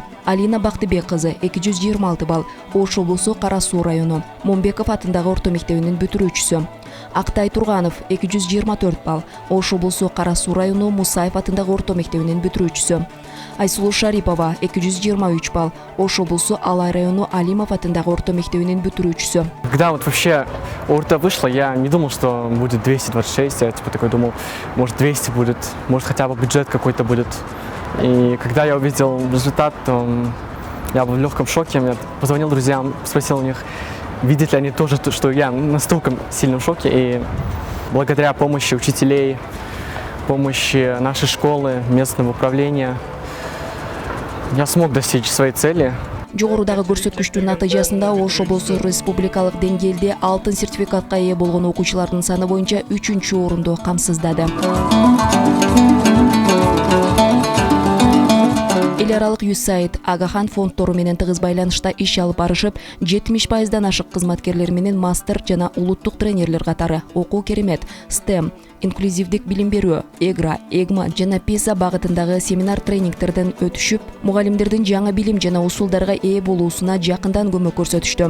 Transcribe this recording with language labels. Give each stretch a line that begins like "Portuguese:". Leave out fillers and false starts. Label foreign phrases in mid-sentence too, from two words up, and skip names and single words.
Kyrgyz: Алина Бактыбек кызы 226 балл, Ош облусу Карасуу району Момбеков атындагы орто мектебинин бүтүрүүчүсү. Актай Турганов 224 балл, Ош облусу Карасуу району Мусаев атындагы орто мектебинин бүтүрүүчүсү. Айсулуу Шарипова 223 балл, Ош облусу Алай району Алимов атындагы орто мектебинин бүтүрүүчүсү.
Russian: Когда вот вообще орто вышло, я не думал, что будет 226, я такой думал, может 200 будет, может хотя бы бюджет какой-то будет. И когда я увидел результат, то я был в легком шоке. Я позвонил друзьям, спросил у них, видят ли они тоже, что я настолько сильном шоке. И благодаря помощи учителей, помощи нашей школы, местного управления, я смог достичь своей цели.
Kyrgyz: Жогорудагы көрсөткүчтүн натыйжасында Ош облусу республикалык деңгээлде алтын сертификатка ээ болгон окуучулардын саны боюнча 3-орунду камсыздады. Эл аралык USAID Агахан фонддору менен тыгыз байланышта иш алып барышып, 70%дан ашык кызматкерлер менен мастер жана улуттук тренерлер катары окуу керемет, STEM, инклюзивдик билим берүү, ЭГРА, ЭГМА жана ПИСА багытындагы семинар тренингтерден өтүшүп, мугалимдердин жаңы билим жана усулдарга ээ болуусуна жакындан көмөк көрсөтүштү.